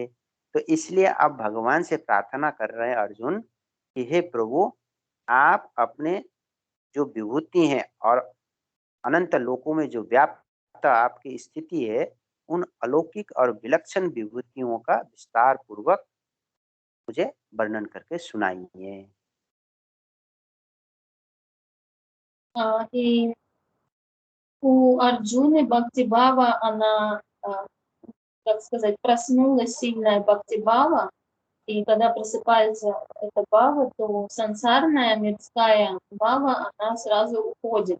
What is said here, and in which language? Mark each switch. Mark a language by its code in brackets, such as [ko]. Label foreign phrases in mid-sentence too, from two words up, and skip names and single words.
[hi] तो इसलिए अब भगवान से प्रार्थना कर रहे हैं अर्जुन कि हे प्रभु, आप अपने जो विभूति हैं और अनंत लोकों में जो व्याप्त आपकी स्थिति है, उन अलौकिक और विलक्षण विभूतियों का विस्तार पूर्वक मुझे वर्णन करके सुनाइए। [ru] И у Арджуны Бхактивава, она, как сказать, проснулась сильная Бхактивава, и когда просыпается эта бава, то сансарная мирская бава, она сразу уходит.